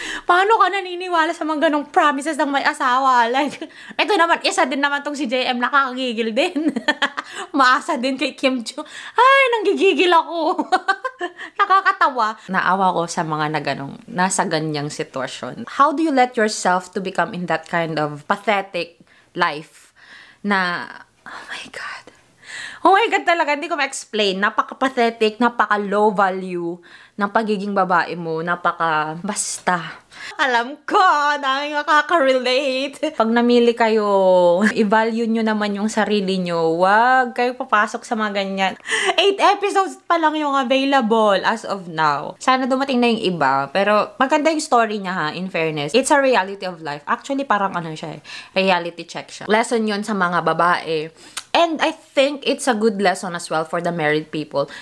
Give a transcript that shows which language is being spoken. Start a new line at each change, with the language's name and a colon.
Filipino: Paano ka naniniwala sa mga ganong promises ng may asawa? Like, ito naman, isa din naman tong si JM, nakakagigil din. Maasa din kay Kim Chiu. Ay, nanggigigil ako. Nakakatawa. Naawa ko sa mga na ganong, nasa ganyang sitwasyon.
English: How do you let yourself to become in that kind of pathetic life na, oh my God. Oh my God
Filipino: talaga, hindi ko ma-explain. Napaka-pathetic, napaka-low value ng pagiging babae mo. Napaka-basta. Alam ko, dami makaka-relate. Pag namili kayo, i-value nyo naman yung sarili nyo. Wag kayo papasok sa mga ganyan. 8 episodes pa lang yung available
English: as of now.
Filipino: Sana dumating na yung iba. Pero maganda yung story niya ha,
English: in fairness. It's a reality of life. Actually,
Filipino: parang ano siya eh.
English: Reality check siya.
Filipino: Lesson yun sa mga babae.
English: And I think it's a good lesson as well for the married people.